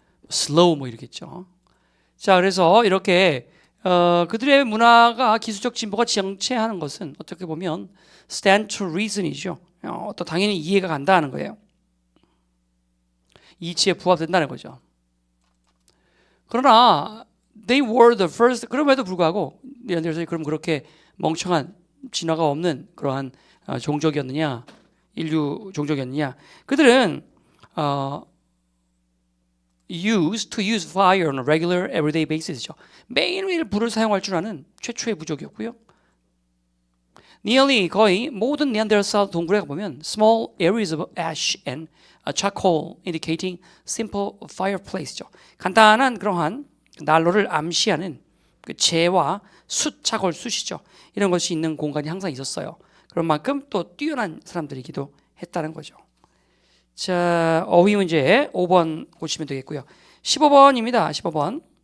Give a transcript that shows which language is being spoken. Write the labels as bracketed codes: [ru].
[ko] slow 뭐 이러겠죠. 자, 그래서 이렇게 그들의 문화가 기술적 진보가 정체하는 것은 어떻게 보면 [en] stand to reason [ko] 이죠. 또 당연히 이해가 간다는 거예요. 이치에 부합된다는 거죠. 그러나 [en] they were the first. [ko] 그럼에도 불구하고 예를 들어서 그럼 그렇게 멍청한 진화가 없는 그러한 종족이었느냐, 인류 종족이었느냐? 그들은 [en] used to use fire on a regular everyday basis죠. [ko] 매일매일 불을 사용할 줄 아는 최초의 부족이었고요. [en] nearly [ko] 거의 모든 네안데르탈 동굴에 가보면 [en] small areas of ash and charcoal indicating simple fireplace죠. [ko] 간단한 그러한 난로를 암시하는 그 재와 숯, 차골, 숯이죠. 이런 것이 있는 공간이 항상 있었어요. 그런 만큼 또 뛰어난 사람들이기도 했다는 거죠. 자, 어휘 문제 5번 보시면 되겠고요. 15번입니다. 15번.